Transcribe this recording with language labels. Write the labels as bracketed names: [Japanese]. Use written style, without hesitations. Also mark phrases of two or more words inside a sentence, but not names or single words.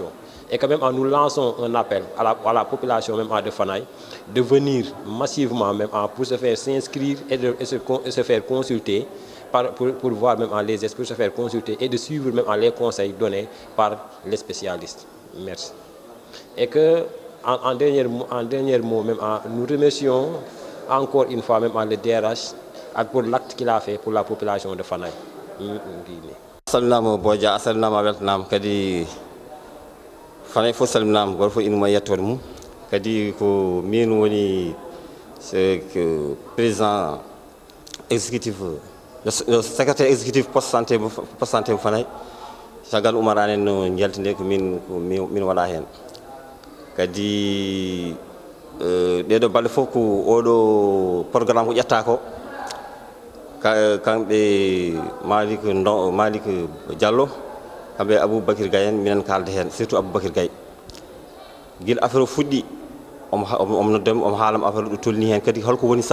[French] Et quand même nous lançons un appel à la population même de Fanaye de venir massivement même pour se faire s'inscrire et se faire consulter pour voir même les esprits, se faire consulter et de suivre même les conseils donnés par les spécialistes. Merci. Et que en dernier mot même nous remercions encore une fois même le DRH pour l'acte qu'il a fait pour la population de Fanaye. [Fula] Assalamu boja assalamu weltanam kadi Fanaye fo salminama gor fo inuma yettode mum kadi ko min woni [French] que président exécutif le secrétaire exécutif poste santé [Fula] Fanaye sagal umarane no jeltinde ko min wala hen kadi dedo balde fof ko oɗo programme ko ƴetta ko kamɓe Malik Diallo kamɓe Aboubakir Gaye en minen kalde hen surtout Aboubakir Gaye guila affaire o fuɗɗi omo noddami omo haalama affaire ɗo tolni hen kadi holko woni